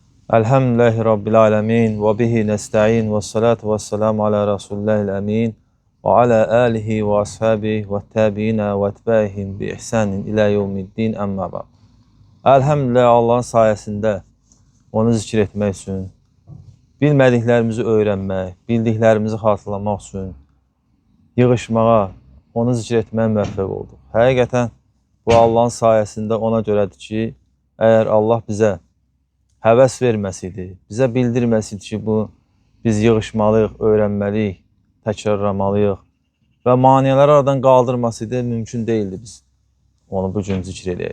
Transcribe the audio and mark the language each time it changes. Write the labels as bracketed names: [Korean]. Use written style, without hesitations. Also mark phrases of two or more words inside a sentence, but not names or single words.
[Arabic] الحمد لله رب العالمين وبه نستعين والصلاة والسلام على رسول الله الأمين وعلى آله وأصحابه والتابعين وأتباعهم بإحسان إلى يوم الدين أما بعد. [Azerbaijani] Elhamdülillah Allah'ın sayesinde onu zikir etmək üçün, bilmədiklərimizi öyrənmək, bildiklərimizi xatırlamaq üçün yığışmağa, onu zikir etməyə müvəffəq olduq. Həqiqətən bu Allah'ın sayesinde ona görədir ki, əgər Allah bizə həvəs verməsiydi, bizə bildirməsiydi ki, biz yığışmalıyıq, öyrənməliyik, təkrarlamalıyıq və maneələri aradan qaldırmasıydı, mümkün deyildi biz onu bu gün zikr edək.